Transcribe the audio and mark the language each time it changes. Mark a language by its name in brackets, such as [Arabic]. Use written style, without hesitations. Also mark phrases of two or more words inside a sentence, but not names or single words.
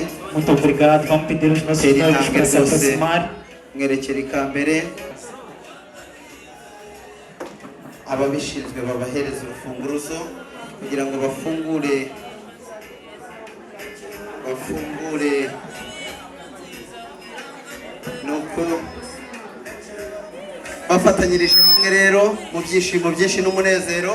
[Portuguese] Muito obrigado, vamos pedir os nossos noivos para se aproximar. [Kinyarwanda] Mwerekere ikambere. Ababishinzwe babahereza urufunguruzo kugira ngo bafungure nuko bafatanyirije hamwe rero mu byishimo byinshi n'umunezero.